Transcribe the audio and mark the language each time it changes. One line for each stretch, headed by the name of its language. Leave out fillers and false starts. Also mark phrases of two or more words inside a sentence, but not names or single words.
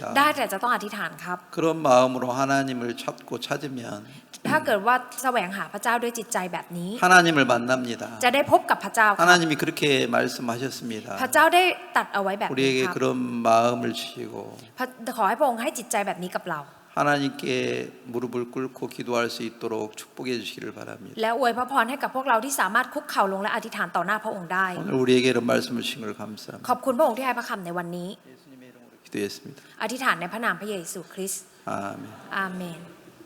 Thai: ได้แต่จะต้องอธิษฐานครับ
Korean: 그런 마음으로 하나님을 찾고 찾으면
Thai: ถ้าเกิดว่าแสวงหาพระเจ้าด้วยจิตใจแบบนี้
Korean: 하나님을 만납니다.
Thai: จะได้พบกับพระเจ้าครับ
Korean: 하나님이 그렇게 말씀하셨습니다.
Thai: พระเจ้าได้ตัดเอาไว้แบบนี้
Korean: 우리에게
Thai: ครับ
Korean: 그런 마음을 주시고
Thai: ขอให้พระองค์ให้จิตใจแบบนี้กับเรา
Korean: 하나님께 무릎을 꿇고 기도할 수 있도록 축복해 주시기를 바랍니다.
Thai: และอวยพระพรให้กับพวกเราที่สามารถคุกเข่าลงและอธิษฐานต่อหน้าพระองค์ได้
Korean: 오늘 우리에게 이런 말씀을 주신 걸 감사합니다.
Thai: ขอบคุณพระองค์ที่ให้พระคำในวันนี้
Korean: 기도했습니다.
Thai: อธิษฐานในพระนามพระเยซูคริสต์
Korean: 아멘.
Thai: อาเมน